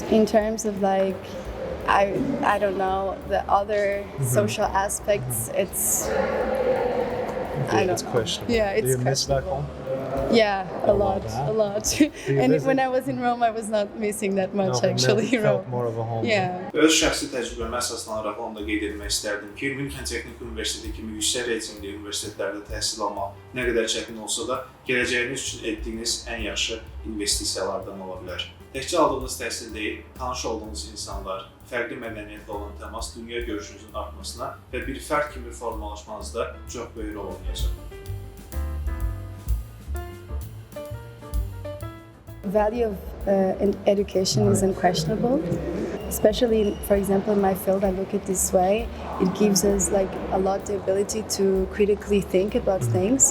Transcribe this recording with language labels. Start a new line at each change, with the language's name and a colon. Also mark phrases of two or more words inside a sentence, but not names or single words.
English: In terms of like, I don't know, the other social aspects, it's It's questionable. Yeah, it's Do you miss back questionable. home? Yeah, a lot. And visit? when I was in Rome, I was not missing that much actually. Felt Rome. more of a home. Yeah.
Azerbaijani: Öz şəxsi təcrübəmə əsaslanaraq onu da qeyd etmək istərdim ki, München Texnik Universiteti kimi yüksək reytingli universitetlərdə təhsil almaq nə qədər çətin olsa da, gələcəyiniz üçün etdiyiniz ən yaxşı investisiyalardan ola bilər. Təkcə aldığınız təhsil deyil, tanış olduğunuz insanlar, fərqli mədəniyyətlə olan təmas dünya görüşünüzün artmasına və bir fərd kimi formalaşmanızda çox böyük rol oynayacaq.
English: Value of education is unquestionable, especially, for example, in my field. I look at this way. It gives us like a lot the ability to critically think about things.